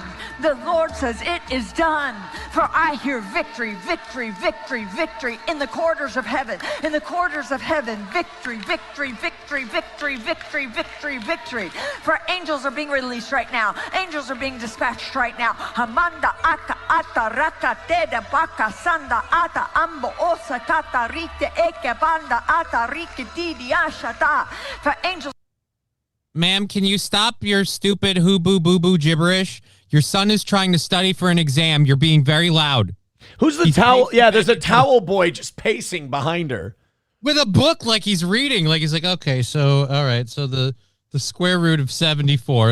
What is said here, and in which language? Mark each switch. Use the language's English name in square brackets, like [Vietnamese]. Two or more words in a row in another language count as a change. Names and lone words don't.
[English] The Lord says it is done. For I hear victory, victory, victory, victory in the corridors of heaven. In the corridors of heaven, victory, victory, victory, victory, victory, victory, victory. For angels are being released right now. Angels are being dispatched right now. Hamanda aka ata raka teda baka sanda ata ambo osa kata rite eke banda ata rike didi ashata. For angels. Ma'am, can you stop your stupid hoo-boo-boo-boo gibberish? Your son is trying to study for an exam. You're being very loud. Who's the towel? Yeah, there's a towel boy just pacing behind her. With a book like he's reading. Like he's like, okay, so, all right, so the square root of 74.